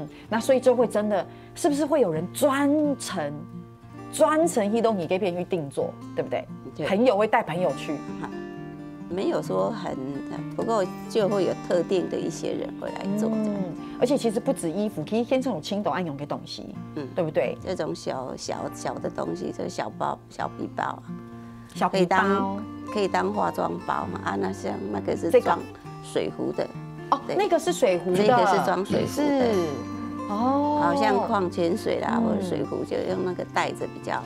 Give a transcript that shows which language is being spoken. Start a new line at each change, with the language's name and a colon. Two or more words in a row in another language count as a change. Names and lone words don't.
Chinese: 那所以就會真的，是不是會有人專程移動你給別人去定做，對不對？朋友會帶朋友去。沒有說很，不過就會有特定的一些人會來做這樣。而且其實不止衣服，可以變成青島按用嘅東西，對不對？這種小的東西，就是小包、小皮包啊，小皮包可以當化妝包嘛啊，那像那個是裝水壺的，哦，那个是水壶的，这个是装水壶的。哦，好像矿泉水啦，或者水壶，就用那个袋子比较